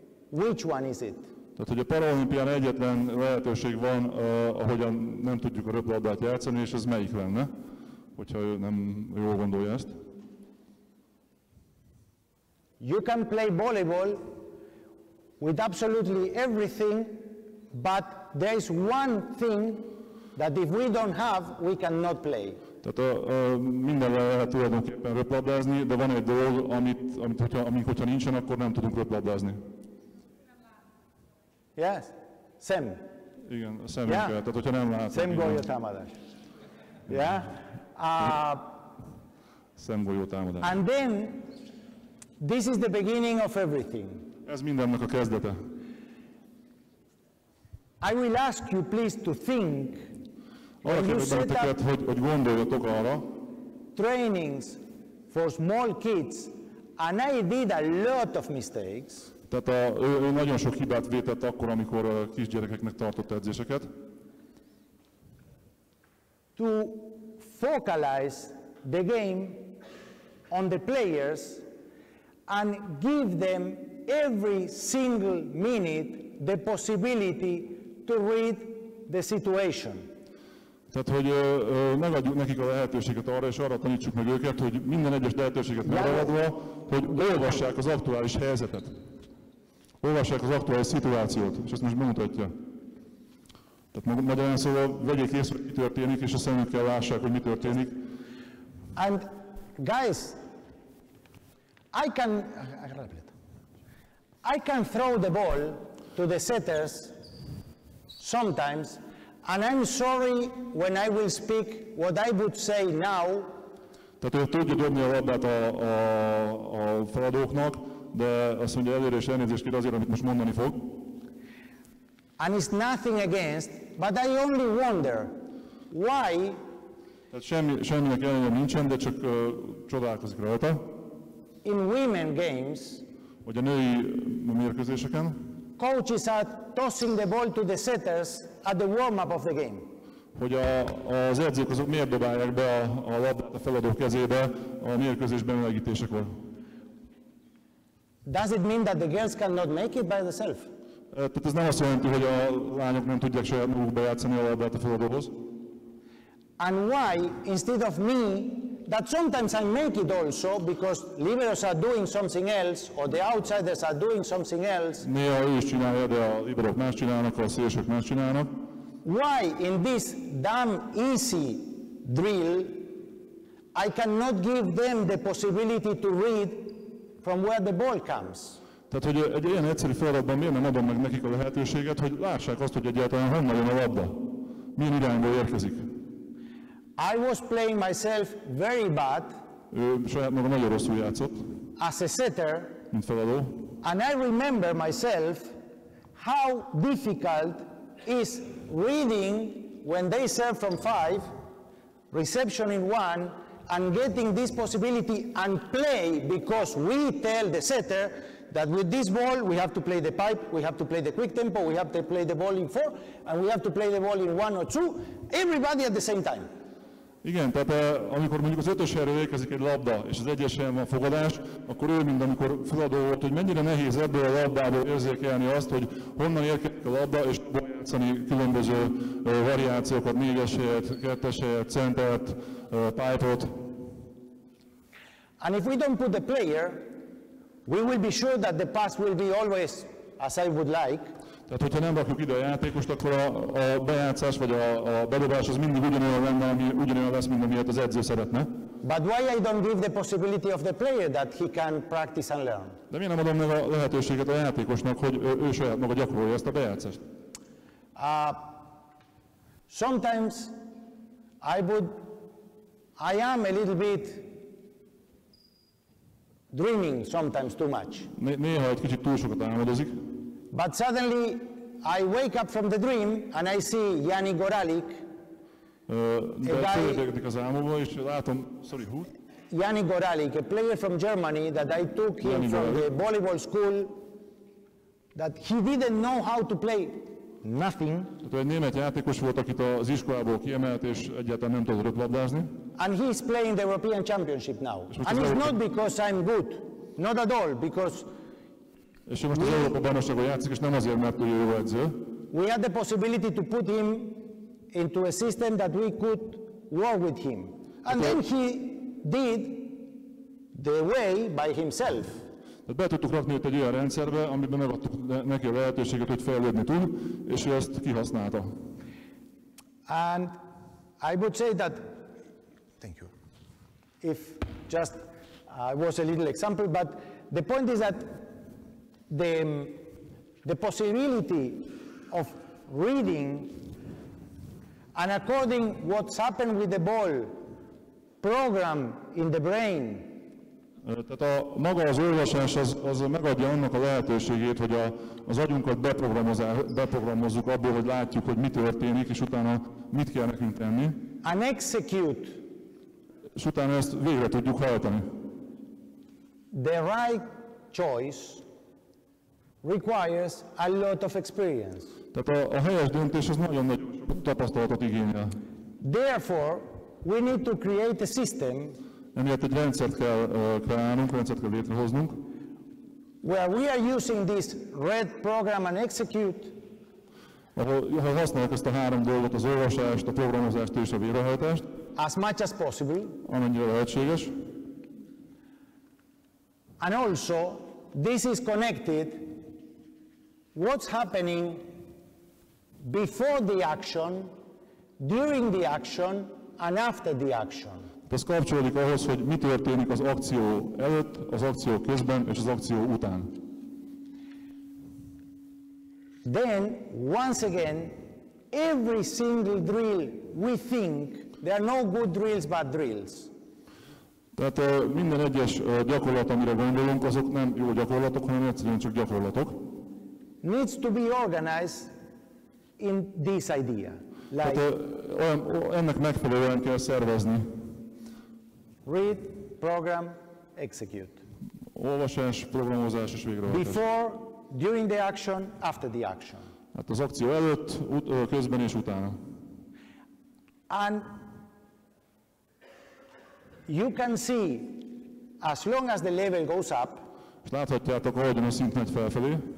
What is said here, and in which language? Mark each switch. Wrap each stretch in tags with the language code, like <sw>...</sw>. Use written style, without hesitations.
<en>Which one is it?</en> <hu>Tehát, hogy a Paralimpián egyetlen lehetőség van, ahogyan nem tudjuk a röplabdát játszani, és ez melyik lenne, hogyha ő nem jól gondolja ezt?</hu> <en>You can play volleyball with absolutely everything, but there is one thing that if we don't have, we cannot play.</en> <hu>Tehát mindenre lehet tulajdonképpen röplabdázni, de van egy dolog, amik hogyha nincsen, akkor nem tudunk röplabdázni. Yes, szem. Igen, a szemünkkel, tehát hogyha nem látunk. Szemgolyó támadás. Yeah. Szemgolyó támadás.</hu> <en>And then This is the beginning of everything.</en> <hu>Ez mindennek a kezdete.</hu> <en>I will ask you please to think</en> <hu>Arra kérlek benneteket, hogy gondoljatok arra,</hu> <en>trainings for small kids, and I did a lot of mistakes.</en> <hu>Tehát ő nagyon sok hibát vétett akkor, amikor kisgyerekeknek tartott edzéseket.</hu> <en>To focalize the game on the players and give them every single minute the possibility to read the situation.</en> <hu>Tehát, hogy megadjuk nekik a lehetőséget arra, és arra tanítsuk meg őket, hogy minden egyes lehetőséget megragadva, hogy olvassák az aktuális helyzetet. Olvassák az aktuális szituációt, és ezt most bemutatja. Tehát magyarán szóval vegyék észre, hogy mi történik, és a szemükkel lássák, hogy mi történik.</hu> <en>And guys, I can throw the ball to the setters sometimes, and I'm sorry when I will speak what I would say now.</en> <hu>Tehát ő tudja dobni a labdát a feladóknak, de azt mondja előre és elnézést kér azért, amit most mondani fog.</hu> <en>And it's nothing against, but I only wonder why.</en> <hu>Tehát semminek ellenére nincsen, de csak csodálkozik rajta.</hu> <en>In women games,</en> <hu>hogy a női mérkőzéseken</hu> <en>coaches are tossing the ball to the setters at the warm-up of the game.</en> <hu>Hogy az edzők azok miért dobálják be a labdát a feladó kezébe a mérkőzés bemelegítésekor.</hu> <en>Does it mean that the girls cannot make it by themselves?</en> <hu>Tehát ez nem azt jelenti, hogy a lányok nem tudják saját maguk bejátszani a labdát a feladóhoz.</hu> <en>And why, instead of me, that sometimes I make it also because liberos are doing something else or the outsiders are doing something else.</en> <hu>Néha ő is csinálja, de a liberok más csinálnak, a szélsők más csinálnak.</hu> <en>Why in this damn easy drill I cannot give them the possibility to read from where the ball comes?</en> <hu>Tehát, hogy egy ilyen egyszerű feladatban miért nem adom meg nekik a lehetőséget, hogy lássák azt, hogy egyáltalán honnan jön a labda, milyen irányból érkezik.</hu> <en>I was playing myself very bad.</en> <hu>Ő saját maga nagyon rosszul játszott.</hu> <en>As a setter.</en> <hu>Mint feladó.</hu> <en>And I remember myself how difficult is reading when they serve from 5, reception in 1, and getting this possibility and play, because we tell the setter that with this ball we have to play the pipe, we have to play the quick tempo, we have to play the ball in 4, and we have to play the ball in 1 or 2, everybody at the same time.</en> <hu>Igen, tehát amikor mondjuk az 5-ös helyről érkezik egy labda, és az 1-es helyen van fogadás, akkor ő, mint amikor feladó volt, hogy mennyire nehéz ebből a labdából érzékelni azt, hogy honnan érkezik a labda, és játszani különböző variációkat, 4-es helyet, 2-es helyet, centert, pipe-ot.</hu> <en>And if we don't put the player, we will be sure that the pass will be always as I would like.</en> <hu>Tehát, hogyha nem rakjuk ide a játékost, akkor a bejátszás vagy a bedobás az mindig ugyanolyan lenne, ami ugyanolyan lesz, mint amilyet az edző szeretne.</hu> <en>But why I don't give the possibility of the player that he can practice and learn?</en> <hu>De miért nem adom meg a lehetőséget a játékosnak, hogy ő saját maga gyakorolja ezt a bejátszást?</hu> <en>Sometimes I am a little bit dreaming sometimes too much.</en> <hu>Néha egy kicsit túl sokat álmodozik.</hu> <en>But suddenly I wake up from the dream and I see Yanni Goralik.</en> <hu>De fölébredik az álmomba, és látom,</hu> <en>Yanni Goralik, a player from Germany that I took him from the volleyball school, that he didn't know how to play nothing.</en> <hu>Tehát egy német játékos volt, akit az iskolából kiemelt, és egyáltalán nem tudott röplabdázni.</hu> <en>And he's playing the European Championship now. And it's not because I'm good, not at all, because</en> <hu>és most az Európa bajnokságon játszik, és nem azért, mert ő jó edző.</hu> <en>We had the possibility to put him into a system that we could work with him. And then he did the way by himself.</en> <hu>Tehát be tudtuk rakni őt egy olyan rendszerbe, amiben megadtuk neki a lehetőséget, hogy fejlődni tud, és ő ezt kihasználta.</hu> <en>And I would say that, thank you, if just was a little example, but the point is that the possibility of reading and according what's happened with the ball program in the brain</en> <hu>Tehát maga az olvasás az megadja annak a lehetőségét, hogy az agyunkat beprogramozzuk abból, hogy látjuk, hogy mi történik, és utána mit kell nekünk tenni.</hu> <en>And execute.</en> <hu>És utána ezt végre tudjuk hajtani.</hu> <en>The right choice requires a lot of experience.</en> <hu>Tehát a helyes döntés az nagyon-nagyon sok tapasztalatot igényel.</hu> <en>Therefore, we need to create a system</en> <hu>Emiatt egy rendszert kell kreálnunk, rendszert kell létrehoznunk,</hu> <en>where we are using this red program and execute</en> <hu>ahol használjuk ezt a három dolgot, az olvasást, a programozást és a végrehajtást,</hu> <en>as much as possible.</en> <hu>amennyire lehetséges.</hu> <en>And also, this is connected what's happening before the action, during the action, and after the action.</en> <hu>Ez kapcsolódik ahhoz, hogy mi történik az akció előtt, az akció közben és az akció után.</hu> <en>Then, once again, every single drill we think, there are no good drills but drills.</en> <hu>Tehát minden egyes gyakorlat, amire gondolunk, azok nem jó gyakorlatok, hanem egyszerűen csak gyakorlatok.</hu> <en>Needs to be organized in this idea. Like</en> <hu>Tehát ennek megfelelően kell szervezni.</hu> <en>read, program, execute.</en> <hu>Olvasás, programozás és végrehajtás.</hu> <en>Before, during the action, after the action.</en> <hu>Hát az akció előtt, közben és utána.</hu> <en>And you can see, as long as the level goes up,</en> <hu>És láthatjátok, ahogyan a szint megy felfelé,</hu>